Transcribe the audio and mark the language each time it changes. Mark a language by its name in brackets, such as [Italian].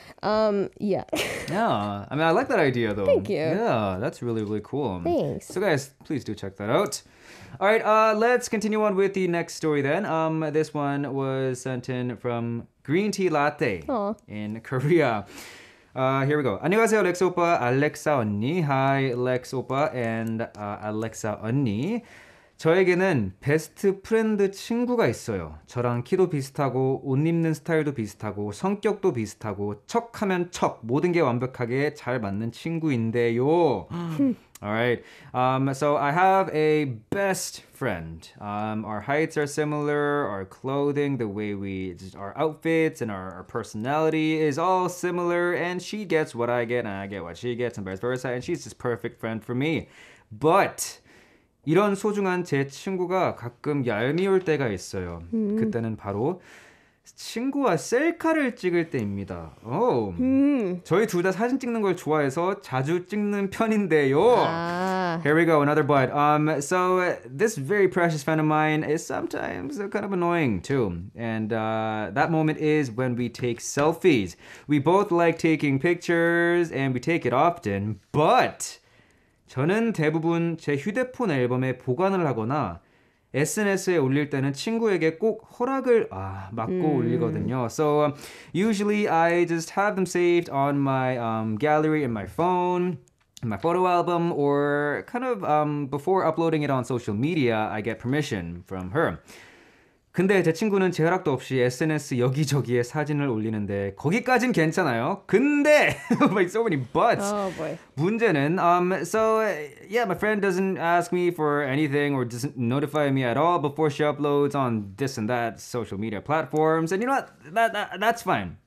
[English] Yeah. Yeah. I mean, I like that idea though. Thank you. Yeah, that's really, really cool. Thanks. So guys, please do check that out. All right, let's continue on with the next story then. This one was sent in from Green Tea Latte in Korea. Here we go. [Korean] 안녕하세요, 렉스 오빠, 알렉사 언니. [English] Hi, [Korean] 렉스 오빠 [English] and [Korean] 알렉사 언니. 저에게는 베스트 프렌드 친구가 있어요. 저랑 키도 비슷하고 옷 입는 스타일도 비슷하고 성격도 비슷하고 척하면 척 모든 게 완벽하게 잘 맞는 친구인데요. [English] All right. So I have a best friend. Our heights are similar. Our clothing, the way our outfits and our personality is all similar. And she gets what I get and I get what she gets and vice versa. And she's this perfect friend for me. But [Korean] 이런 소중한 제 친구가 가끔 얄미울 때가 있어요. 그때는 바로 친구와 셀카를 찍을 때입니다. 저희 둘 다 사진 찍는 걸 좋아해서 자주 찍는 편인데요. [English] Here we go, another but. So this very precious friend of mine is sometimes kind of annoying too. And that moment is when we take selfies. We both like taking pictures and we take it often. But [Korean] 저는 대부분 제 휴대폰 앨범에 보관을 하거나 SNS에 올릴 때는 친구에게 꼭 허락을 받고 올리거든요. [English] So usually I just have them saved on my gallery in my phone, in my photo album, or kind of before uploading it on social media, I get permission from her. [Korean] 근데 제 친구는 제 허락도 없이 SNS 여기저기에 사진을 올리는데 거기까진 괜찮아요. 근데 [English] like so many buts. Oh boy. [Korean] 문제는 [English] so yeah, my friend doesn't ask me for anything or doesn't notify me at all before she uploads on this and that social media platforms. And you know what? That's fine.